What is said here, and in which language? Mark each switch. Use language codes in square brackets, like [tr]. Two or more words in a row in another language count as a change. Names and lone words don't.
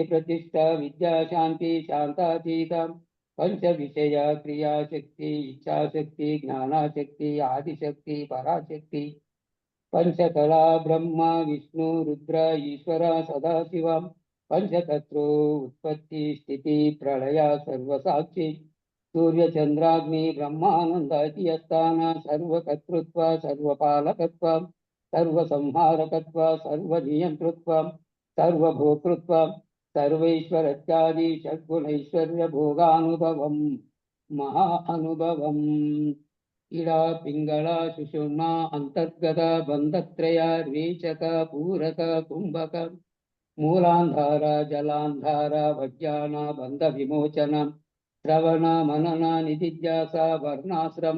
[sa] ప్రతిష్ట విద్యాశాంతి శాంతాతీత పంచ విషయ క్రియాశక్తి ఇచ్ఛాశక్తి జ్ఞానాశక్తి ఆదిశక్తి పరాశక్తి పంచకళా బ్రహ్మ విష్ణు రుద్ర ఈశ్వర సదాశివ పంచతత్రో ఉత్పత్తి స్థితి ప్రళయ సర్వసాక్షి సూర్యచంద్రాగ్ని బ్రహ్మానంద అస్థాన సర్వకర్తృత్వ సర్వపాలకత్వ సర్వసంహారకత్వ సర్వనియంతృత్వ सर्वभोक्तृत्व सर्वैश्वर्यादि षड्गुणैश्वर्य भोगानुभवं महा अनुभवम् इडा पिंगला सुषुम्ना अंतर्गत बंधत्रय रेचक पूरक कुंभक मूलांधार जलांधार वज्ञान बंध विमोचन श्रवण मनन निधिध्यासा वर्णाश्रम